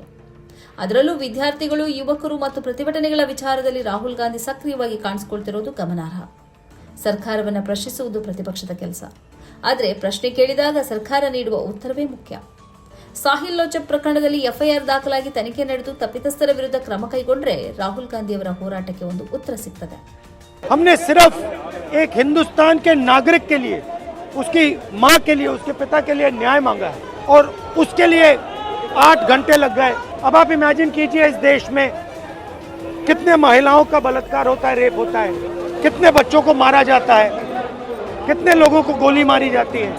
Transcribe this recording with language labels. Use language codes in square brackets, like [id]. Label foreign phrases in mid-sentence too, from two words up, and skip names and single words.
[kn] ಅದರಲ್ಲೂ ವಿದ್ಯಾರ್ಥಿಗಳು, ಯುವಕರು ಮತ್ತು ಪ್ರತಿಭಟನೆಗಳ ವಿಚಾರದಲ್ಲಿ ರಾಹುಲ್ ಗಾಂಧಿ ಸಕ್ರಿಯವಾಗಿ ಕಾಣಿಸಿಕೊಳ್ತಿರುವುದು ಗಮನಾರ್ಹ. ಸರ್ಕಾರವನ್ನು ಪ್ರಶ್ನಿಸುವುದು ಪ್ರತಿಪಕ್ಷದ ಕೆಲಸ, ಆದರೆ ಪ್ರಶ್ನೆ ಕೇಳಿದಾಗ ಸರ್ಕಾರ ನೀಡುವ ಉತ್ತರವೇ ಮುಖ್ಯ. ಸಾಹಿಲ್ ಲೋಚಬ್ ಪ್ರಕರಣದಲ್ಲಿ ಎಫ್ಐಆರ್ ದಾಖಲಾಗಿ ತನಿಖೆ ನಡೆದು ತಪ್ಪಿತಸ್ಥರ ವಿರುದ್ಧ ಕ್ರಮ ಕೈಗೊಂಡ್ರೆ ರಾಹುಲ್ ಗಾಂಧಿ ಅವರ ಹೋರಾಟಕ್ಕೆ ಒಂದು ಉತ್ತರ ಸಿಗ್ತದೆ. [hi] हमने सिर्फ एक हिंदुस्तान के नागरिक के लिए, उसकी मां के लिए, उसके पिता के लिए न्याय मांगा है और उसके लिए 8 घंटे लग गए. अब आप इमेजिन कीजिए इस देश में कितने महिलाओं का बलात्कार होता है, रेप होता है, कितने बच्चों को मारा जाता है, कितने लोगों को गोली मारी जाती है.